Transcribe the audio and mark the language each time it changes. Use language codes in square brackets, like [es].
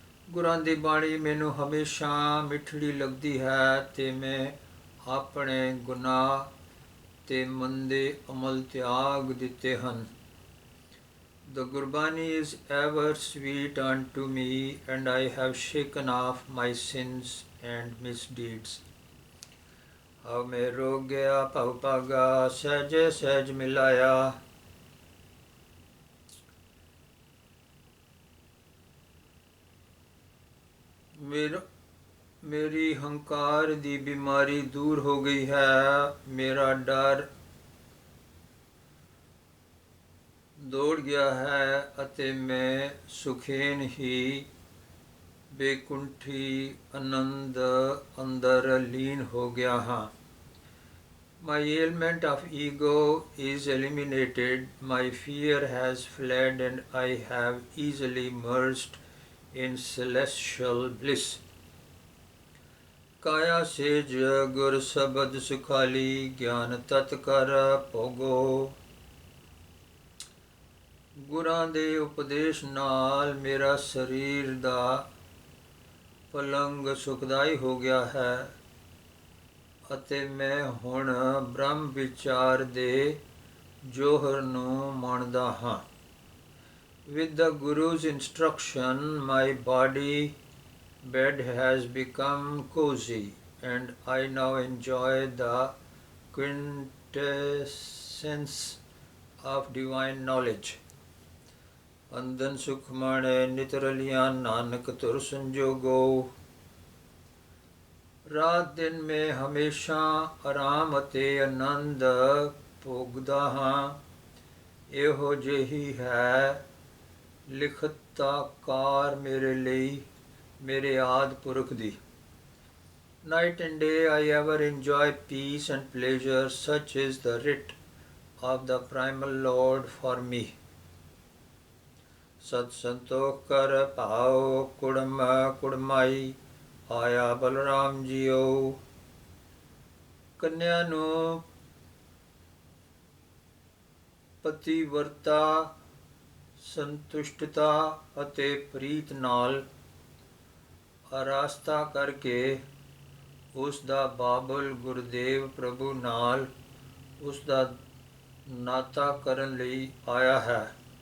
[pa] ਗੁਰਾਂ ਦੀ ਬਾਣੀ ਮੈਨੂੰ ਹਮੇਸ਼ਾ ਮਿੱਠੜੀ ਲੱਗਦੀ ਹੈ ਤੇ ਮੈਂ ਆਪਣੇ ਗੁਨਾਹ ਤੇ ਮੰਦੇ ਅਮਲ ਤਿਆਗ ਦਿੱਤੇ ਹਨ। [en] The Gurbani is ever sweet unto me, and I have shaken off my sins and misdeeds. [pa] ਹਉ ਮੈਂ ਰੋਗ ਗਿਆ ਭਉ ਭਾਗਾ, ਸਹਿਜੇ ਸਹਿਜ ਮਿਲਾਇਆ। ਮੇਰੀ ਹੰਕਾਰ ਦੀ ਬਿਮਾਰੀ ਦੂਰ ਹੋ ਗਈ ਹੈ। ਮੇਰਾ ਡਰ ਦੌੜ ਗਿਆ ਹੈ ਅਤੇ ਮੈਂ ਸੁਖੇਨ ਹੀ ਬੇਕੁੰਠੀ ਆਨੰਦ ਅੰਦਰ ਲੀਨ ਹੋ ਗਿਆ ਹਾਂ। [en] My ailment of ego is eliminated, my fear has fled, and I have easily merged in celestial bliss. [pa] ਕਾਇਆ ਸੇਜ ਗੁਰ ਸ਼ਬਦ ਸੁਖਾਲੀ, ਗਿਆਨ ਤਤ ਕਰ ਭੋਗੋ। ਗੁਰਾਂ ਦੇ ਉਪਦੇਸ਼ ਨਾਲ ਮੇਰਾ ਸਰੀਰ ਦਾ ਪਲੰਗ ਸੁਖਦਾਈ ਹੋ ਗਿਆ ਹੈ ਅਤੇ ਮੈਂ ਹੁਣ ਬ੍ਰਹਮ ਵਿਚਾਰ ਦੇ ਜੋਹਰ ਨੂੰ ਮੰਨਦਾ ਹਾਂ। [en] With the Guru's instruction, my body bed has become cozy, and I now enjoy the quintessence of divine knowledge. [pa] ਅੰਦਨ ਸੁਖ ਮਾਣੈ ਨਿਤ ਰਲਿਆ, ਨਾਨਕ ਤੁਰ ਸੰਜੋਗੋ। ਰਾਤ ਦਿਨ ਮੈਂ ਹਮੇਸ਼ਾ ਆਰਾਮ ਅਤੇ ਆਨੰਦ ਭੋਗਦਾ ਹਾਂ। ਇਹੋ ਜਿਹੀ ਹੈ ਲਿਖਤਾਕਾਰ ਮੇਰੇ ਲਈ ਮੇਰੇ ਆਦਿ ਪੁਰਖ ਦੀ। [en] Night and day I ever enjoy peace and pleasure, such is the writ of the primal Lord for me. [pa] ਸਤ ਸੰਤੋਖ ਕਰ ਭਾਉ ਕੁੜਮ ਕੁੜਮਾਈ, ਆਇਆ ਬਲਰਾਮ ਜੀਓ। ਕੰਨਿਆ ਨੂੰ ਪਤੀਵਰਤਾ ਸੰਤੁਸ਼ਟਤਾ ਅਤੇ ਪ੍ਰੀਤ ਨਾਲ ਆਰਾਸਤਾ ਕਰਕੇ ਉਸ ਦਾ ਬਾਬਲ ਗੁਰਦੇਵ ਪ੍ਰਭੂ ਨਾਲ ਉਸ ਦਾ ਨਾਤਾ ਕਰਨ ਲਈ ਆਇਆ ਹੈ।